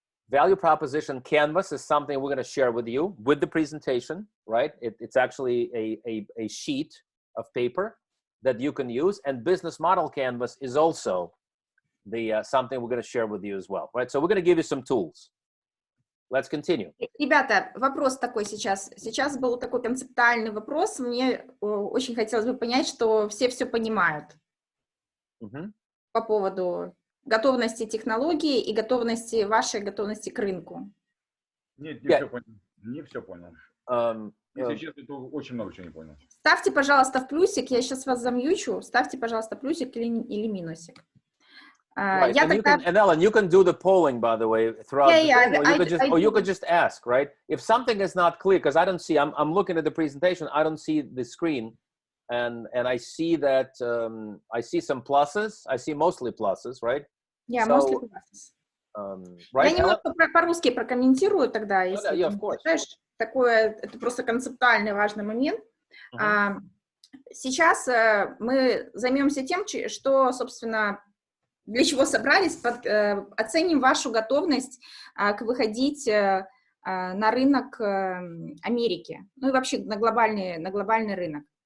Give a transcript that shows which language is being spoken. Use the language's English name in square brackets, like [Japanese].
[English] Value proposition canvas is something we're going to share with you with the presentation, right? It's actually a sheet of paper that you can use, and business model canvas is also the something we're going to share with you as well, right? So we're going to give you some tools. Let's continue. [Russian] Ребята, вопрос такой сейчас. Сейчас был такой концептуальный вопрос. Мне очень хотелось бы понять, что все понимают по поводу готовности технологии и готовности вашей готовности к рынку. Нет, не все понял. Не все понял. Если честно, то очень много чего не понял. Ставьте, пожалуйста, в плюсик. Я сейчас вас замьючу. Ставьте, пожалуйста, плюсик или минусик. [English] Right. And Ellen, you can do the polling, by the way, throughout the thing, or you could just ask, right? If something is not clear, because I don't see, I'm looking at the presentation, I don't see the screen, and I see that, I see some pluses, I see mostly pluses, right? Yeah, so, mostly pluses. Right, [Russian] я немного по-русски прокомментирую тогда, если [English] yeah, of course. [Russian] Такое, это просто концептуальный важный момент. Сейчас мы займемся тем, что, собственно, для чего собрались, оценим вашу готовность выходить на рынок Америки, ну и вообще на глобальный рынок.